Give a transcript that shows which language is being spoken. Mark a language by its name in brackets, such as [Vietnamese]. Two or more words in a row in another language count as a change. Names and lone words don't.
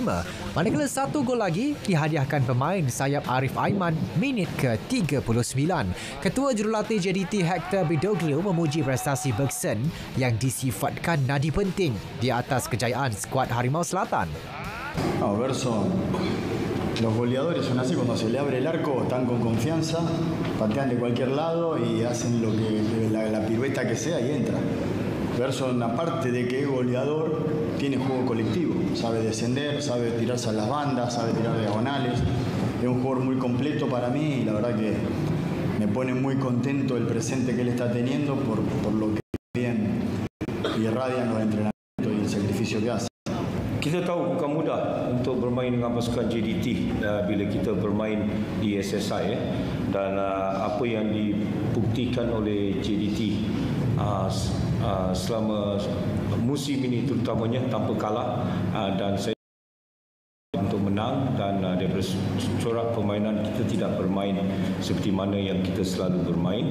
[Malay] Manakala satu gol lagi dihadiahkan pemain sayap Arif Aiman minit ke-39. Ketua Jurulatih JDT Hector Bidoglio memuji prestasi Bergson yang disifatkan nadi penting di atas kejayaan skuad Harimau Selatan. [Spanish] Bergson, los goleadores son así, cuando se le abre el arco están con confianza, patean de cualquier lado y hacen lo que la pirueta que sea y entra. Bergson, aparte de que es goleador, tiene juego colectivo, sabe descender, sabe tirarse a las bandas, sabe tirar diagonales. Es un jugador muy completo para mí y la verdad que me pone muy contento el presente que él está teniendo por lo que bien irradian los entrenamientos y el sacrificio que hace. [Malay] Kita tahu bukan mudah untuk bermain dengan pasukan JDT bila kita bermain di SSI dan apa yang dibuktikan oleh JDT selama musim ini terutamanya tanpa kalah dan saya untuk menang dan daripada corak permainan kita tidak bermain seperti mana yang kita selalu bermain.